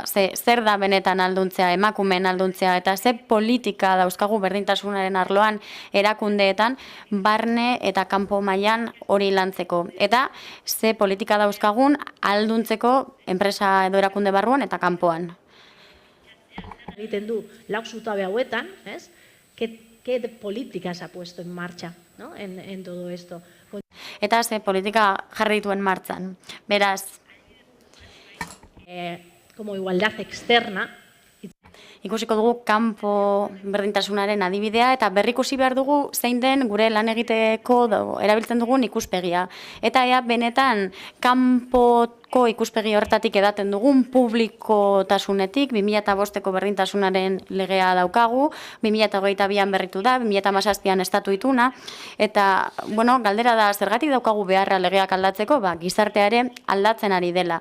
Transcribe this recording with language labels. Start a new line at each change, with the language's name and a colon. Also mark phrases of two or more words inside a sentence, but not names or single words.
Basque: Zer da benetan alduntzea, emakumeen alduntzea, eta ze politika dauzkagu berdintasunaren arloan erakundeetan, barne eta kanpo mailan hori lantzeko. Eta ze politika dauzkagun alduntzeko enpresa edo erakunde barruan eta kanpoan. Egiten du lau zutabe hauetan,
Spanish: ¿Qué política se ha puesto en marcha, ¿no? en todo esto?
Basque: Eta ze politika jarri dituen martzan. Beraz,
Spanish: como igualdad externa.
Basque: ikusiko dugu kanpo berdintasunaren adibidea eta berrikusi behar dugu zein den gure lan egiteko erabiltzen dugun ikuspegia. Eta ea benetan kanpoko ikuspegi horretatik edaten dugun publikotasunetik 2005ko berdintasunaren legea daukagu, 2022an berritu da, 2017an estatu ituna, eta galdera da zergatik daukagu beharra legeak aldatzeko, gizarteare aldatzen ari dela.